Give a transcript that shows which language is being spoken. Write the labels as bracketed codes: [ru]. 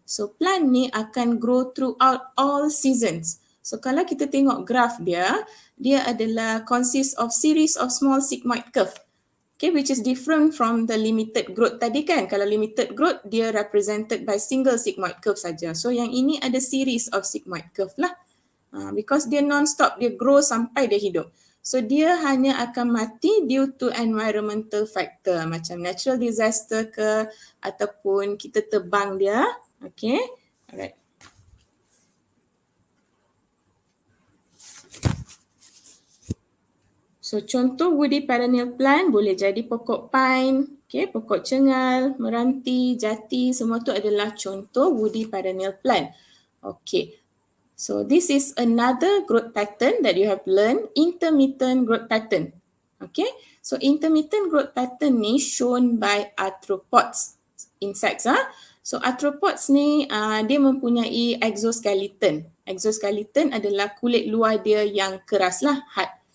[en] So plant ni akan grow throughout all seasons. [ms] So kalau kita tengok graph dia, dia adalah [en] consist of series of small sigmoid curve. Okay, which is different from the limited growth tadi kan. Kalau limited growth, dia represented by single sigmoid curve saja. So [ms] yang ini ada [en] series of sigmoid curve lah. [ms] Because dia non-stop, dia grow sampai dia hidup. So dia hanya akan mati [en] due to environmental factor [ms] macam natural disaster ke ataupun kita tebang dia. [en] Okay, alright. [ms] So contoh woody perennial plant boleh jadi pokok pine, okay, pokok cengal, meranti, jati, semua tu adalah contoh woody perennial plant. Okay. [en] So this is another growth pattern that you have learned, intermittent growth pattern. Okay, so intermittent growth pattern ni shown by arthropods, insects. [ms] So arthropods ni dia mempunyai exoskeleton. Exoskeleton adalah kulit luar dia yang keras lah, hard.